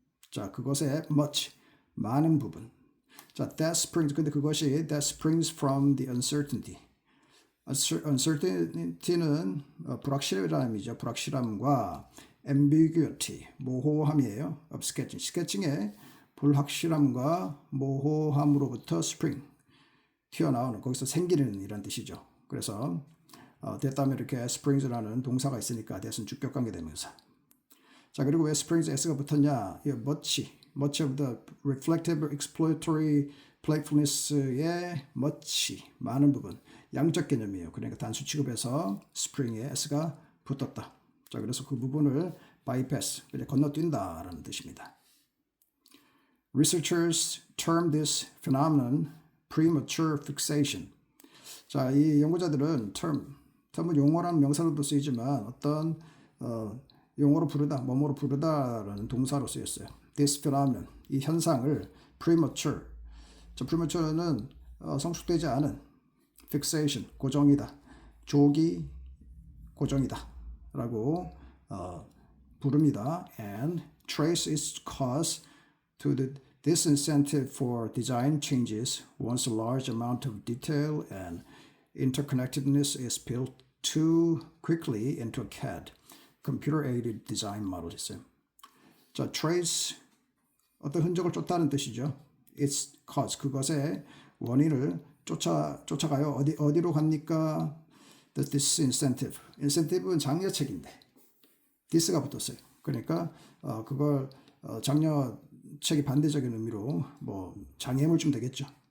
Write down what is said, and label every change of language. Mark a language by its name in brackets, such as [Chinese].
[Korean] 자, 그것에 much 많은 부분. 자, 근데 그것이 [English] that springs from the uncertainty. [Korean] uncertainty는 불확실이라는 의미죠. 불확실함과 ambiguity, 모호함이에요. [English] of sketching. [Korean] 스케칭의 불확실함과 모호함으로부터 spring, 튀어나오는, 거기서 생기는 이란 뜻이죠. 그래서 됐다면 이렇게 springs라는 동사가 있으니까 that은 주격관계 대명사. 자, 그리고 왜 springs s가 붙었냐? [English] 이 much of the reflective exploratory playfulness의 much, [Korean] 많은 부분, 양적 개념이에요. 그러니까 단수 취급해서 spring에 s가 붙었다. 자, 그래서 그 부분을 bypass, 건너뛴다라는 뜻입니다. [English] Researchers term this phenomenon premature fixation. [Korean] 자, 이 연구자들은 term은 용어라는 명사로도 쓰이지만 어떤 용어로 부르다, 뭐뭐로 부르다라는 동사로 쓰였어요. [English] This phenomenon, [Korean] 이 현상을 [English] premature. [Korean] 자, premature는 성숙되지 않은, fixation, 고정이다, 조기 고정이다 라고 부릅니다. [English] And trace its cause to the disincentive for design changes once a large amount of detail and interconnectedness is built too quickly into a CAD, computer-aided design model 있어요. [Korean] 자, trace, 어떤 흔적을 쫓다는 뜻이죠. [English] Its cause, [Korean] 그것의 원인을 쫓아가요. 어디로 갑니까? [English] The disincentive. [Korean] incentive는 장려책인데 this가 붙었어요. 그러니까 그걸 장려책이 반대적인 의미로 뭐 장애물 좀 되겠죠.